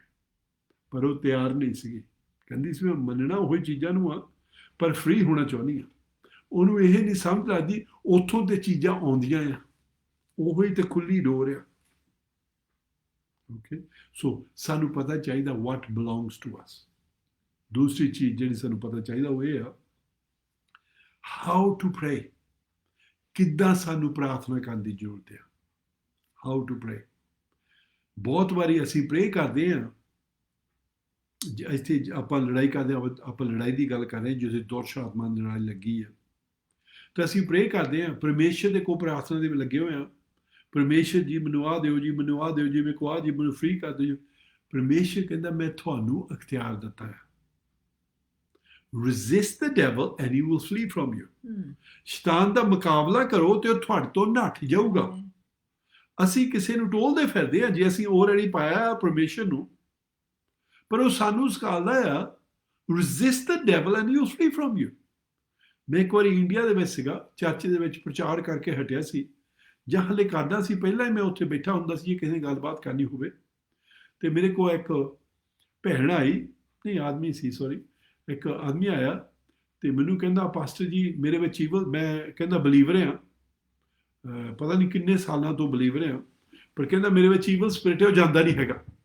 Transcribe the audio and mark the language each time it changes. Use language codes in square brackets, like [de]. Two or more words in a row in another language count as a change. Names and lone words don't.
[pa] ਪਰ ਉਹ ਤਿਆਰ ਨਹੀਂ ਸੀਗੀ। ਕਹਿੰਦੀ ਸੀ ਮੈਂ ਮੰਨਣਾ ਉਹੀ ਚੀਜ਼ਾਂ ਨੂੰ ਆ, ਪਰ ਫ੍ਰੀ ਹੋਣਾ ਚਾਹੁੰਦੀ ਆ। ਉਹਨੂੰ ਇਹ ਨਹੀਂ ਸਮਝ ਲੱਗਦੀ ਉੱਥੋਂ ਤੇ ਚੀਜ਼ਾਂ ਆਉਂਦੀਆਂ ਆ, ਉਹੀ ਤੇ ਖੁੱਲੀ ਡੋਰ ਆ। ਓਕੇ, ਸੋ ਸਾਨੂੰ ਪਤਾ ਚਾਹੀਦਾ [en] what belongs to us। [pa] ਦੂਸਰੀ ਚੀਜ਼ ਜਿਹੜੀ ਸਾਨੂੰ ਪਤਾ ਚਾਹੀਦਾ ਉਹ ਇਹ ਆ [en] how to pray। [pa] ਕਿੱਦਾਂ ਸਾਨੂੰ ਪ੍ਰਾਰਥਨਾ ਕਰਨ ਦੀ ਜ਼ਰੂਰਤ ਆ। [en] how to pray। [pa] ਬਹੁਤ ਵਾਰੀ ਅਸੀਂ ਪ੍ਰੇ ਕਰਦੇ ਹਾਂ, ਇੱਥੇ ਆਪਾਂ ਲੜਾਈ ਕਰਦੇ ਹਾਂ, ਆਪਾਂ ਲੜਾਈ ਦੀ ਗੱਲ ਕਰ ਰਹੇ ਹਾਂ ਜਿਸ ਦੁਸ਼ਟ ਆਤਮਾ ਦੀ ਲੜਾਈ ਲੱਗੀ ਹੈ, ਤਾਂ ਅਸੀਂ ਪ੍ਰੇ ਕਰਦੇ ਹਾਂ, ਪਰਮੇਸ਼ਰ ਦੇ ਕੋਲ ਪ੍ਰਾਰਥਨਾ ਦੇ ਵਿੱਚ ਲੱਗੇ ਹੋਏ ਹਾਂ। ਪਰਮੇਸ਼ਰ ਜੀ ਮੈਨੂੰ ਆਹ ਦਿਓ ਜੀ, ਮੈਨੂੰ ਆਹ ਦਿਓ ਜੀ, ਮੇਰੇ ਕੋਲ ਆਹ ਜੀ, ਮੈਨੂੰ ਫ੍ਰੀ ਕਰ ਦਿਓ। ਪਰਮੇਸ਼ਰ ਕਹਿੰਦਾ ਮੈਂ ਤੁਹਾਨੂੰ ਅਖਤਿਆਰ ਦਿੱਤਾ ਹੈ। [en] resist the devil and he will flee from you। [pa] ਸ਼ੈਤਾਨ ਦਾ ਮੁਕਾਬਲਾ ਕਰੋ ਤੇ ਉਹ ਤੁਹਾਡੇ ਤੋਂ ਨੱਠ ਜਾਊਗਾ। ਅਸੀਂ ਕਿਸੇ ਨੂੰ ਟੋਲਦੇ ਫਿਰਦੇ ਆ ਜੇ ਅਸੀਂ ਆਲਰੇਡੀ ਪਾਇਆ ਪਰਮੇਸ਼ਰ ਨੂੰ, ਪਰ ਉਹ ਸਾਨੂੰ ਸਿਖਾਉਂਦਾ ਆ [en] resist the devil and he will flee from you। [pa] ਮੈਂ ਇੱਕ ਵਾਰੀ ਇੰਡੀਆ ਦੇ ਵਿੱਚ ਸੀਗਾ, ਚਰਚ ਦੇ ਵਿੱਚ ਪ੍ਰਚਾਰ ਕਰਕੇ ਹਟਿਆ ਸੀ, ਜਾਂ ਹਲੇ ਕਰਦਾ ਸੀ, ਪਹਿਲਾਂ ਹੀ ਮੈਂ ਉੱਥੇ ਬੈਠਾ ਹੁੰਦਾ ਸੀ ਜੇ ਕਿਸੇ ਨੇ ਗੱਲਬਾਤ ਕਰਨੀ ਹੋਵੇ। ਤੇ ਮੇਰੇ ਕੋਲ ਇੱਕ ਭੈਣ ਆਈ, ਨਹੀਂ ਆਦਮੀ ਸੀ ਸੌਰੀ, ਇੱਕ ਆਦਮੀ ਆਇਆ ਤੇ ਮੈਨੂੰ ਕਹਿੰਦਾ ਪਾਸਟਰ ਜੀ ਮੇਰੇ ਵਿੱਚ ਈਵਲ, ਮੈਂ ਕਹਿੰਦਾ ਬਲੀਵਰ ਹਾਂ, ਪਤਾ ਨਹੀਂ ਕਿੰਨੇ ਸਾਲਾਂ ਤੋਂ ਬਲੀਵਰ ਹਾਂ, ਪਰ ਕਹਿੰਦਾ ਮੇਰੇ ਵਿੱਚ [en] evil spirit [pa] ਹੈ, ਉਹ ਜਾਂਦਾ ਨਹੀਂ ਹੈਗਾ।